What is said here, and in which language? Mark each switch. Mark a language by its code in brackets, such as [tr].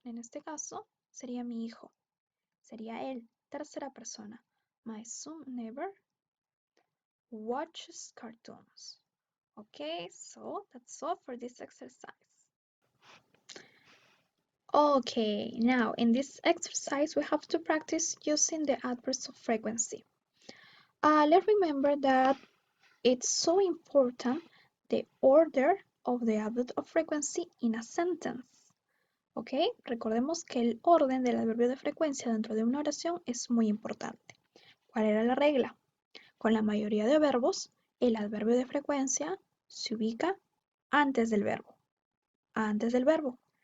[es] En este caso sería mi hijo. Sería él, tercera persona. [en] My son never watches cartoons. Okay, so that's all for this exercise. Okay, now in this exercise we have to practice using the adverbs of frequency. Let's remember that it's so important the order of the adverb of frequency in a sentence. ¿Ok? [es] Recordemos que el orden del adverbio de frecuencia dentro de una oración es muy importante. ¿Cuál era la regla? Con la mayoría de verbos, el adverbio de frecuencia se ubica antes del verbo. Antes del verbo.